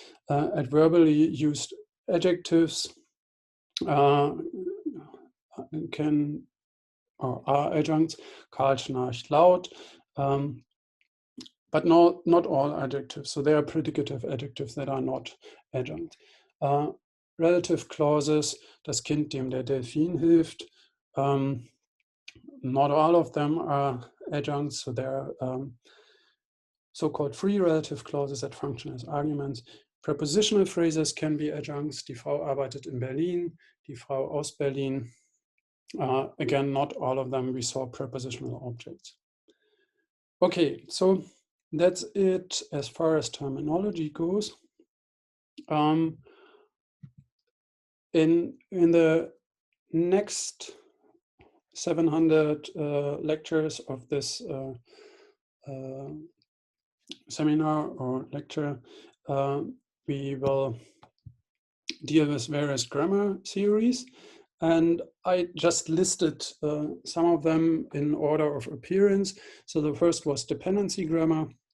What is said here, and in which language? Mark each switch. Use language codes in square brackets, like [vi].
[en] Adverbally used adjectives can or are adjuncts. Karl [de] schnarcht laut, [en] but not all adjectives. So there are predicative adjectives that are not adjunct. Relative clauses, [de] das Kind dem der Delfin hilft. [en] Not all of them are adjuncts, so there are so-called free relative clauses that function as arguments. Prepositional phrases can be adjuncts. [de] Die Frau arbeitet in Berlin, die Frau aus Berlin. [en] Again, not all of them. We saw prepositional objects. Okay, so that's it as far as terminology goes. In the next 700 lectures of this seminar or lecture, we will deal with various grammar theories, and I just listed some of them in order of appearance. So the first was dependency grammar.